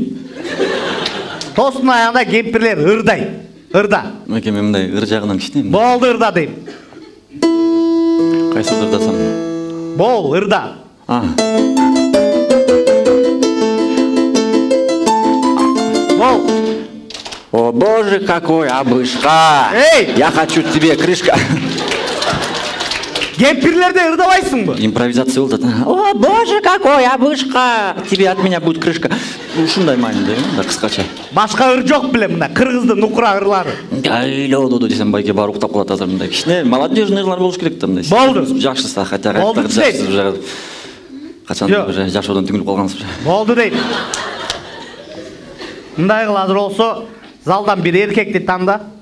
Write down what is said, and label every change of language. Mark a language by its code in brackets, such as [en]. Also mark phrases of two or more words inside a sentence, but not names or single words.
[ky] Тостун аягында кемпирлер ырдай. Ырда. Мындай мындай ыр жагынан кичинем. Болду, ырда дейм. Кайсы ырдасам? Бол, ырда. Бол. [ru] О боже, какой обышка! Я хочу тебе крышка. Кемпирлерде ырдабайсыңбы? [ky] Импровизация болду. [ru] О боже, какой обышка! Тебе от меня будет крышка. [ky] Ушундай мааниде, да, кыскача. Башка ыр жок беле мына кыргыздын нукура ырлары. Айлоду десем байке бар уктап калат азыр мындай. Кичине молодежный ырлар болуш керек да мындай. Болду. Жакшысы, хотя Болду жакшысы. Качан уже жашоодон түңүлүп калгансыз. Болду дейм. Мындай кыл азыр болсо, залдан бир эркекти танда.